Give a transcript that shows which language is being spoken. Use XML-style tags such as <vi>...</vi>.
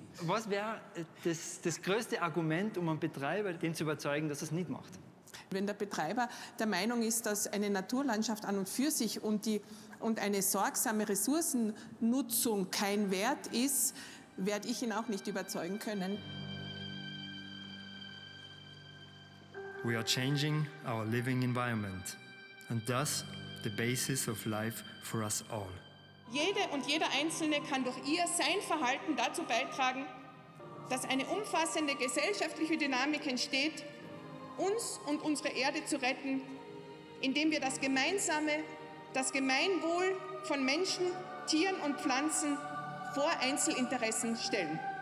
<de>Was wäre das größte Argument, um einen Betreiber den zu überzeugen, dass er es nicht macht? Wenn der Betreiber der Meinung ist, dass eine Naturlandschaft an und für sich und eine sorgsame Ressourcennutzung kein Wert ist, werde ich ihn auch nicht überzeugen können.</de> <en>We are changing our living environment and thus the basis of life for us all.</en> <de>Jede und jeder Einzelne kann durch sein Verhalten dazu beitragen, dass eine umfassende gesellschaftliche Dynamik entsteht, uns und unsere Erde zu retten, indem wir das Gemeinsame, das Gemeinwohl von Menschen, Tieren und Pflanzen vor Einzelinteressen stellen.</de>